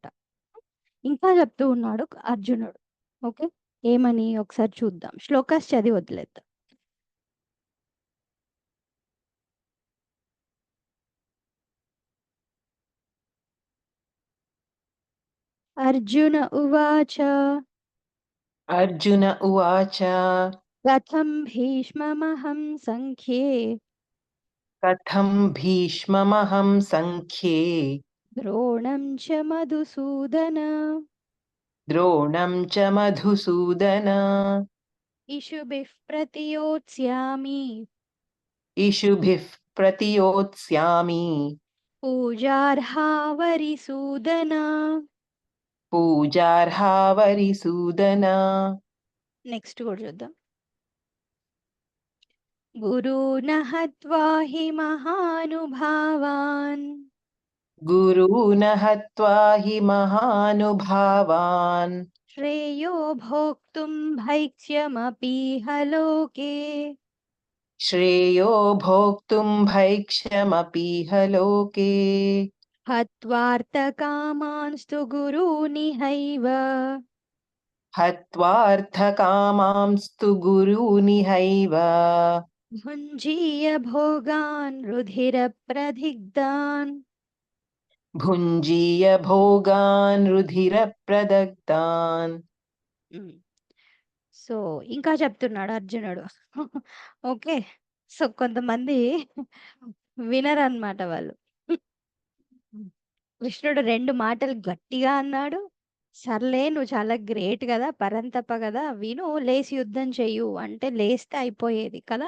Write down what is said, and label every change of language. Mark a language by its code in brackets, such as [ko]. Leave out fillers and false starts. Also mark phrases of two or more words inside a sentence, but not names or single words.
[te] ఇంకా చెప్తూ ఉన్నాడు అర్జునుడు. ఓకే. ఏమని ఒకసారి చూద్దాం. శ్లోకాస్ చదివి వదిలేద్దాం. [sa] అర్జున ఉవాచ अर्जुन उवाच కథం భీష్మమహం సంఖ్యే कथं भीष्ममहं सङ्ख्ये ద్రోణం చ మధుసూదన द्रोणं च मधुसूदन ఇషుభిః ప్రతియోత్స్యామి इषुभिः प्रतियोत्स्यामि పూజార్హావరిసూదన. पूजार्हा वरिसूदन [te] నెక్స్ట్ కూడా చూద్దాం. [sa] గురూణ హత్వా హి మహానుభావాన్ गुरून् हत्वा हि महानुभावान् శ్రేయో భోక్తుం భైక్ష్యమపీహ లోకే श्रेयो भोक्तुं भैक्ष्यमपीह लोके హత్వార్థకామాంస్తు గురూనిహైవ हत्वार्थकामांस्तु गुरूनिहैव భుంజీయ భోగాన్ రుధిర ప్రదిగ్ధాన్. भुञ्जीय भोगान् रुधिरप्रदग्धान् [te] సో ఇంకా చెప్తున్నాడు అర్జునుడు. ఓకే. సో కొంతమంది వినరన్నమాట వాళ్ళు. కృష్ణుడు 2 మాటలు గట్టిగా అన్నాడు. సర్లే నువ్వు చాలా గ్రేట్ కదా, పరంతప కదా, విను, లేసి యుద్ధం చెయ్యు అంటే లేస్తే అయిపోయేది కదా.